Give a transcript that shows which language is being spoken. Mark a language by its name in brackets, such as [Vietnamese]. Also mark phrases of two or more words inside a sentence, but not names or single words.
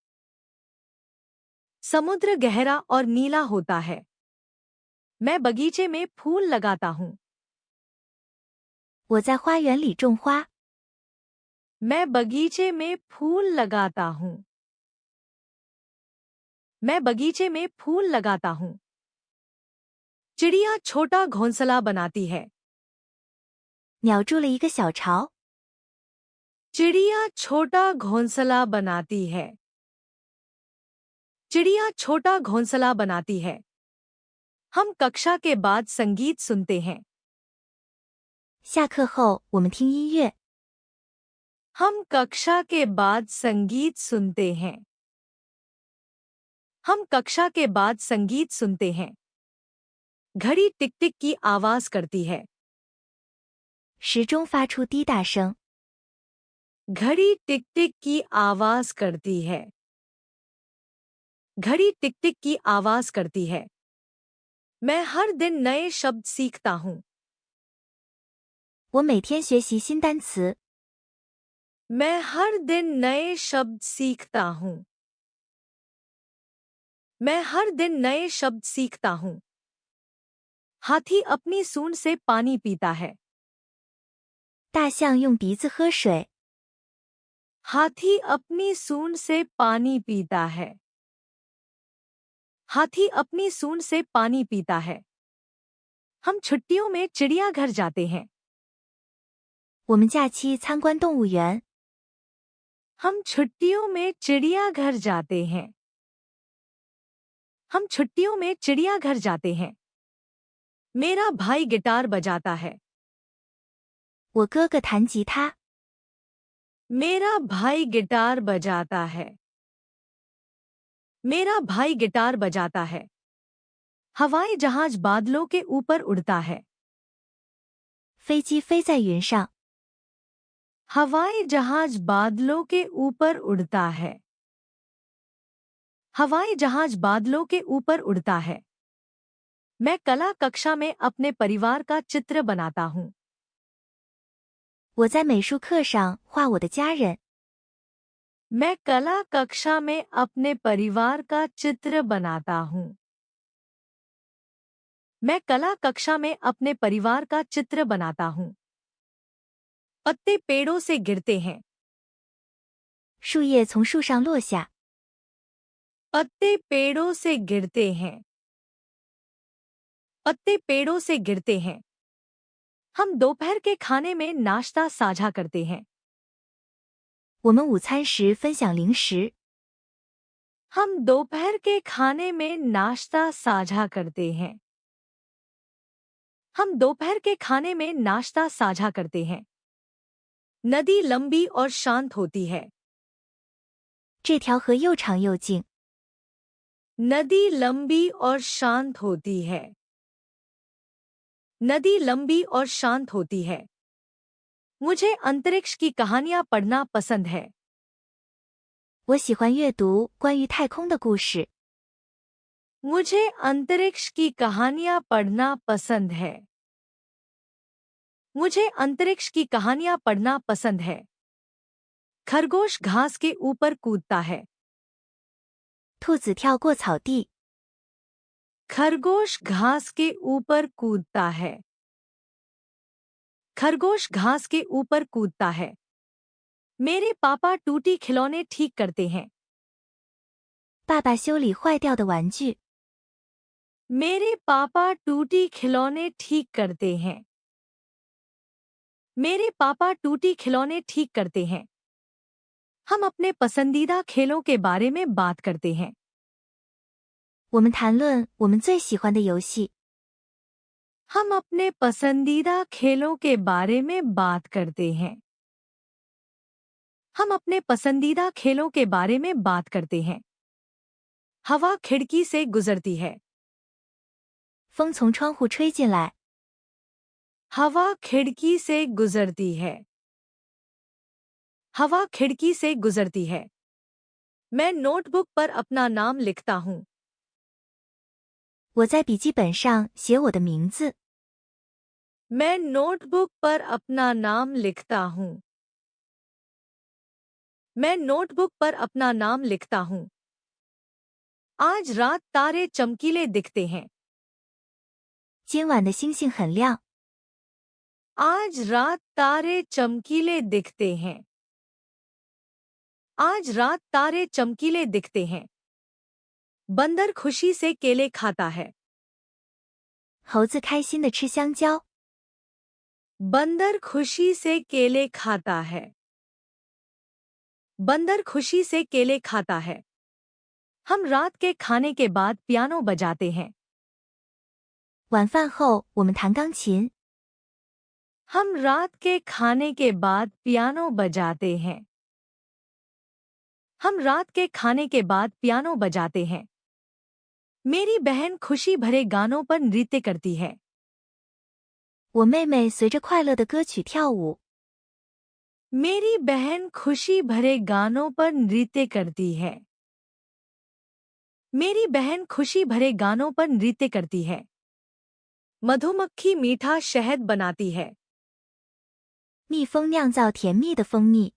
[Hindi] समुद्र गहरा और नीला होता है। मैं बगीचे में फूल लगाता हूँ। [Chinese] 我在花园里种花。 [Hindi] मैं बगीचे में फूल लगाता हूँ। मैं बगीचे में फूल लगाता हूँ। चिड़िया छोटा घोंसला बनाती है। [Chinese] 鸟筑了一个小巢。 [Hindi] चिड़िया छोटा घोंसला बनाती है। चिड़िया छोटा घोंसला बनाती है। हम कक्षा के बाद संगीत सुनते हैं। [Chinese] 下课后，我们听音乐。 [Hindi] हम कक्षा के बाद संगीत सुनते हैं। हम कक्षा के बाद संगीत सुनते हैं। घड़ी टिक टिक की आवाज करती है। [Chinese] 时钟发出滴答声。 [Hindi] घड़ी टिक टिक की आवाज करती है। घड़ी टिक टिक की आवाज करती है। मैं हर दिन नए शब्द सीखता हूँ। [Chinese] 我每天学习新单词。 [Hindi] मैं हर दिन नए शब्द सीखता हूँ। मैं हर दिन नए शब्द सीखता हूँ। हाथी अपनी सूंड से पानी पीता है। [Chinese] 大象用鼻子喝水。 [Hindi] हाथी अपनी सूंड से पानी पीता है। हाथी अपनी सूंड से पानी पीता है। हम छुट्टियों में चिड़ियाघर जाते हैं। [Chinese] 我们假期参观动物园。 [Hindi] हम छुट्टियों में चिड़ियाघर जाते हैं। हम छुट्टियों में चिड़ियाघर जाते हैं। मेरा भाई गिटार बजाता है। [Chinese] 我哥哥弹吉他。 [Hindi] मेरा भाई गिटार बजाता है। मेरा भाई गिटार बजाता है। हवाई जहाज बादलों के ऊपर उड़ता है। [Chinese] 飞机飞在云上。 [Hindi] हवाई जहाज बादलों के ऊपर उड़ता है। हवाई जहाज बादलों के ऊपर उड़ता है। मैं कला कक्षा में अपने परिवार का चित्र बनाता हूँ। [Chinese] 我在美术课上画我的家人。 [Hindi] मैं कला कक्षा में अपने परिवार का चित्र बनाता हूँ। मैं कला कक्षा में अपने परिवार का चित्र बनाता हूँ। पत्ते पेड़ों से गिरते हैं। [Chinese] 树叶从树上落下。 [Hindi] पत्ते पेड़ों से गिरते हैं। पत्ते पेड़ों से गिरते हैं। हम दोपहर के खाने में नाश्ता साझा करते हैं। [Chinese] 我们午餐时分享零食。 [Hindi] हम दोपहर के खाने में नाश्ता साझा करते हैं। हम दोपहर के खाने में नाश्ता साझा करते हैं। नदी लंबी और शांत होती है। [Chinese] 这条河又长又静。 [Hindi] नदी लंबी और शांत होती है। नदी लंबी और शांत होती है। मुझे अंतरिक्ष की कहानियां पढ़ना पसंद है। [Chinese] 我喜欢阅读关于太空的故事。 [Hindi] मुझे अंतरिक्ष की कहानियां पढ़ना पसंद है। मुझे अंतरिक्ष की कहानियां पढ़ना पसंद है। खरगोश घास के ऊपर कूदता है। [Chinese] 兔子跳过草地。 [Hindi] खरगोश घास के ऊपर कूदता है। खरगोश घास के ऊपर कूदता है। मेरे पापा टूटी खिलौने ठीक करते हैं। [Chinese] 爸爸修理坏掉的玩具。 [Hindi] मेरे पापा टूटी खिलौने ठीक करते हैं। मेरे पापा टूटी खिलौने ठीक करते हैं। हम अपने पसंदीदा खेलों के बारे में बात करते हैं। [Chinese] 我们谈论我们最喜欢的游戏。 [Hindi] हम अपने पसंदीदा खेलों के बारे में बात करते हैं। हम अपने पसंदीदा खेलों के बारे में बात करते हैं। हवा खिड़की से गुजरती है। [Chinese] 风从窗户吹进来。 [Hindi] हवा खिड़की से गुजरती है। हवा खिड़की से गुजरती है। मैं नोटबुक पर अपना नाम लिखता हूँ। [Chinese] 我在笔记本上写我的名字。 [Hindi] मैं नोटबुक पर अपना नाम लिखता हूँ। मैं नोटबुक पर अपना नाम लिखता हूँ। आज रात तारे चमकीले दिखते हैं। [Chinese] 今晚的星星很亮。 [Hindi] आज रात तारे चमकीले दिखते हैं। आज रात तारे चमकीले दिखते हैं। बंदर खुशी से केले खाता है। [Chinese] 猴子开心地吃香蕉。 [Hindi] बंदर खुशी से केले खाता है। बंदर खुशी से केले खाता है। हम रात के खाने के बाद पियानो बजाते हैं। [Chinese] 晚饭后我们弹钢琴。 [Hindi] हम रात के खाने के बाद पियानो बजाते हैं। हम रात के खाने के बाद पियानो बजाते हैं। मेरी बहन खुशी भरे गानों पर नृत्य करती है। [Chinese] 我妹妹随着快乐的歌曲跳舞。 [Hindi] मेरी बहन खुशी भरे गानों पर नृत्य करती है। मेरी बहन खुशी भरे गानों पर नृत्य करती है। मधुमक्खी मीठा शहद बनाती है। [Chinese] 蜜蜂酿造甜蜜的蜂蜜。